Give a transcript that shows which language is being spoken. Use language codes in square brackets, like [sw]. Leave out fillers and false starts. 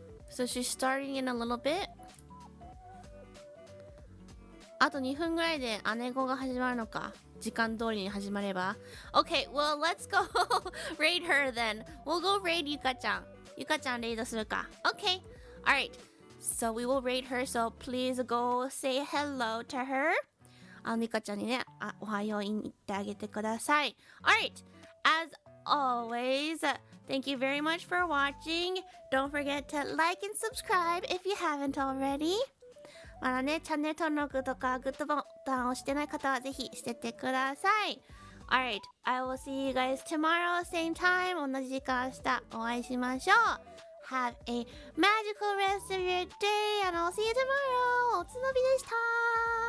[en] So she's starting in a little bit. [ja] あと2分ぐらいで姉子が始まるのか。時間通りに始まれば。 [en] Okay, well, let's go raid her then. We'll go raid Yuka-chan. Yuka-chan [ja] レイドするか。 [en] Okay, alright. So we will rate her, so please go say hello to her. [ja] ニカちゃんにね、おはよう言ってあげてください。 [en] Alright, as always, thank you very much for watching. Don't forget to like and subscribe if you haven't already. [ja] まだね、チャンネル登録とかグッドボタンを押してない方はぜひしてってください。 [en] Alright, I will see you guys tomorrow, same time. [ja] 同じ時間明日お会いしましょう。 [en] Have a magical rest of your day and I'll see you tomorrow. [ja] おつのびでした。